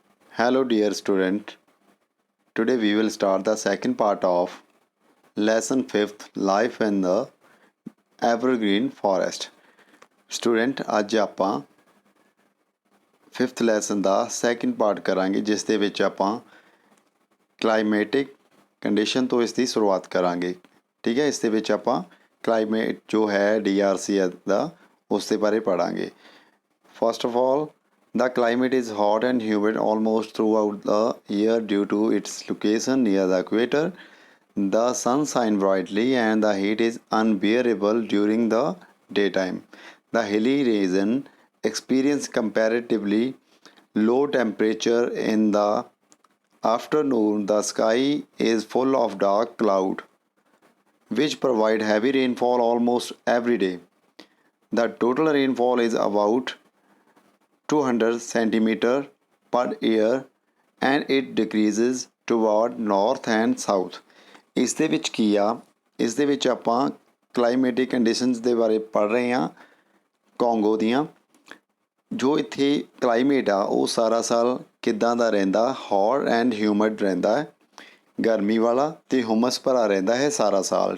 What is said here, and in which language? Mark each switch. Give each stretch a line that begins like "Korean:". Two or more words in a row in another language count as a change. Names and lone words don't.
English: Hello, dear student. Today we will start the second part of lesson 5th Life in the Evergreen Forest. Student,
Punjabi: ਅੱਜ ਆਪਾਂ
English: 5th lesson
Punjabi: ਦਾ
English: second part
Punjabi: ਕਰਾਂਗੇ ਜਿਸ ਦੇ ਵਿੱਚ ਆਪਾਂ
English: climatic condition
Punjabi: ਤੋਂ ਇਸ ਦੀ ਸ਼ੁਰੂਆਤ ਕਰਾਂਗੇ। ਠੀਕ ਹੈ, ਇਸ ਦੇ ਵਿੱਚ ਆਪਾਂ ਕਲਾਈਮੇਟ ਜੋ ਹੈ DRC ਦਾ ਉਸ ਦੇ ਬਾਰੇ ਪੜਾਂਗੇ।
English: First of all, the climate is hot and humid almost throughout the year due to its location near the equator. The sun shines brightly and the heat is unbearable during the daytime. The hilly region experience comparatively low temperature in the afternoon. The sky is full of dark cloud which provide heavy rainfall almost every day. The total rainfall is about 200 centimeter per year and it decreases toward north and south.
Punjabi: ਇਸ ਦੇ ਵਿੱਚ ਕੀ ਆ, ਇਸ ਦੇ ਵਿੱਚ ਆਪਾਂ
English: climatic conditions
Punjabi: ਦੇ ਬਾਰੇ ਪੜ੍ਹ ਰਹੇ ਹਾਂ ਕੋਂਗੋ ਦੀਆਂ। ਜੋ ਇੱਥੇ ਕਲਾਈਮੇਟ ਆ ਉਹ ਸਾਰਾ ਸਾਲ ਕਿੱਦਾਂ ਦਾ ਰਹਿੰਦਾ,
English: hot and humid
Punjabi: ਰਹਿੰਦਾ ਹੈ, ਗਰਮੀ ਵਾਲਾ ਅਤੇ ਹੁਮਸ ਭਰਾ ਰਹਿੰਦਾ ਹੈ ਸਾਰਾ ਸਾਲ।